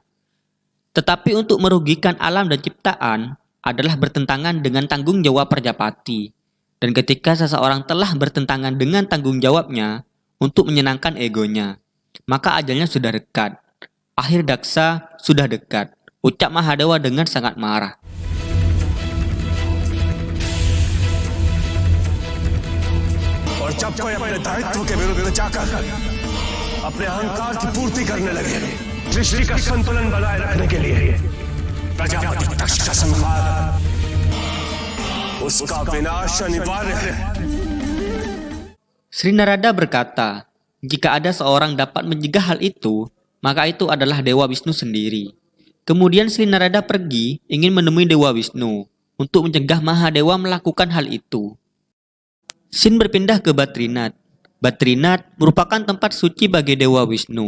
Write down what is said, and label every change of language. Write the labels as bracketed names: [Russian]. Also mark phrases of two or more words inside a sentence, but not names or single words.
[Indonesian] Tetapi untuk merugikan alam dan ciptaan adalah bertentangan dengan tanggung jawab Prajapati. Dan ketika seseorang telah bertentangan dengan tanggung jawabnya untuk menyenangkan egonya, maka ajalnya sudah dekat. Akhir Daksa sudah dekat, ucap Mahadewa dengan sangat marah. [Hindi] और जब कोई अपने दायित्व के विरुद्ध जाकर अपने अहंकार की पूर्ति करने लगे, सृष्टि का संतुलन बनाए रखने के लिए प्रजापति दक्ष का संहार, उसका विनाश अनिवार्य है। [Indonesian] Sri Narada berkata, jika ada seorang dapat mencegah hal itu, maka itu adalah Dewa Wisnu sendiri. Kemudian Sri Narada pergi ingin menemui Dewa Wisnu untuk mencegah Mahadewa melakukan hal itu. Sin berpindah ke Badrinath. Badrinath merupakan tempat suci bagi Dewa Wisnu.